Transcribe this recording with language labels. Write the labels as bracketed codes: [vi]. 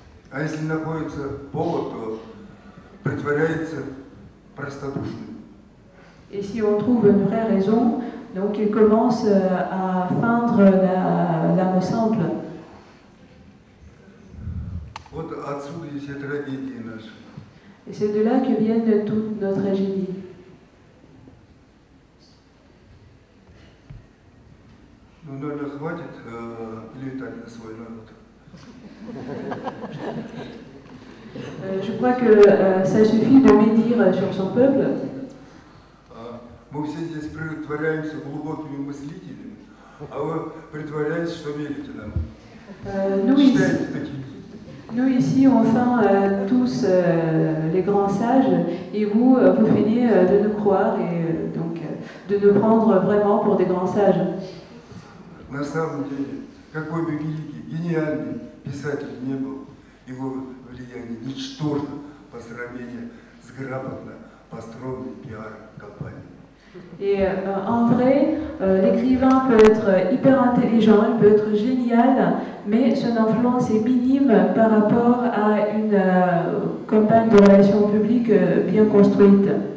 [ru] А если находится повод, то притворяется простодушным. [fr] Et si on trouve une vraie raison, donc il commence à feindre l'âme simple. [ru] Вот отсюда и все трагедии наши. [fr] Et c'est de là que viennent toutes nos tragédies. [ru] Ну, наверное, хватит летать на свой народ. [fr] Je crois que ça suffit de médire sur son peuple. [ru] Мы все здесь притворяемся глубокими мыслителями, а вы притворяетесь, что верите нам. Считаете такими? [fr] Nous ici, on feint tous les grands sages, et vous, vous feignez de nous croire et donc de nous prendre vraiment pour des grands sages. [ru] На самом деле, какой бы великий, гениальный писатель не был, его влияние ничтожно по сравнению с грамотно построенной пиар-компанией. [fr] Et en vrai, l'écrivain peut être hyper intelligent, il peut être génial, mais son influence est minime par rapport à une campagne de relations publiques bien construite.